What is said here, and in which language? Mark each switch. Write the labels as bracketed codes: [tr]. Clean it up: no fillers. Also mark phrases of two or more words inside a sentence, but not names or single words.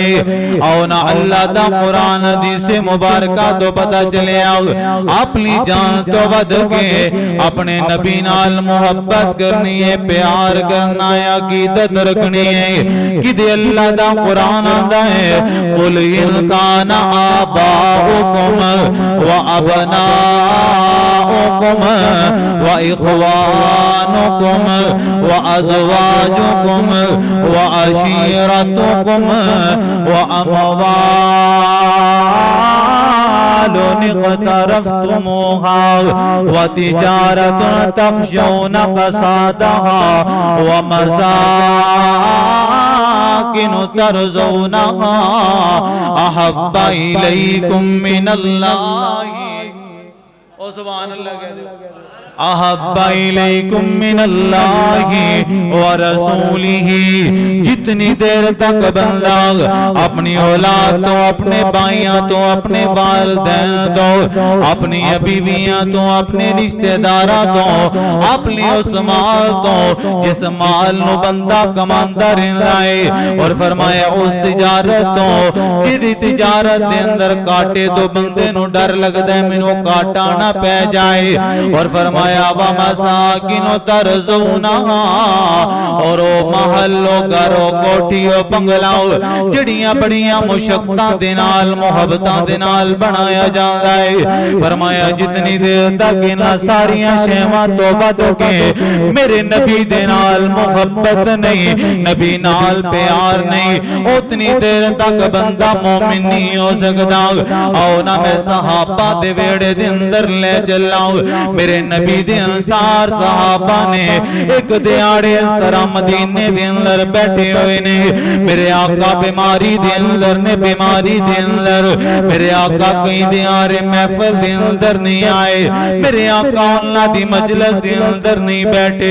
[pa] او نہ اللہ دا قرآن حدیث مبارکہ تو پتہ چلے آؤ اپنی جان تو ود کے اپنے نبی نال محبت کرنی ہے، پیار کرنا ہے، عقیدت رکھنی ہے۔ کدے اللہ دا قرآن آندا ہے [ar] قل ان کان آباؤکم و ابناؤکم و اخوانکم و ازواجکم و عشیرتکم و اموال اقترفتموها و تجارت تخشون کسادها و مساکن ترضونها احب الیکم من اللہ۔ [pa] او سبحان اللہ کہہ دے، [ar] احب الیکم من اللہ ورسولہ۔ [pa] جتنی دیر تک بندہ اپنی اولاد تو، اپنے بھائیاں تو، اپنے والدین تو، اپنی بیویاں تو، اپنے رشتہ داراں تو، اپنی اس مال تو جس مال نو بندہ کماندا رہندا ہے، اور فرمایا اس تجارت تو جدی تجارت دے اندر کاٹے تو بندے نو ڈر لگدا ہے مینوں کاٹا نہ پہ جائے، اور فرمایا [ar] وَمَسَاكِنُ تَرْزُونَهَا، [pa] اور او محلو گھرو کوٹھیو بنگلاؤ جڑیاں بڑیاں مشقتاں دے نال محبتاں دے نال بنایا جاندا ہے۔ فرمایا جتنی دیر تک انہاں ساریاں شیواں تو ود کے میرے نبی دے نال محبت نہیں، نبی نال پیار نہیں، اتنی دیر تک بندہ مومن نہیں ہو سکتا۔ آؤ نہ میں صحابہ دے ویڑے دے اندر لے چلاؤں، میرے نبی دے انصار صحابہ نے ایک دیاڑے اس طرح مدینے دے اندر بیٹھے ہوئے نے، میرے آقا بیماری دے اندر نے، بیماری دے اندر میرے آقا کئی دیارے محفل دے اندر نہیں آئے، میرے آقا اللہ دی مجلس دے اندر نہیں بیٹھے۔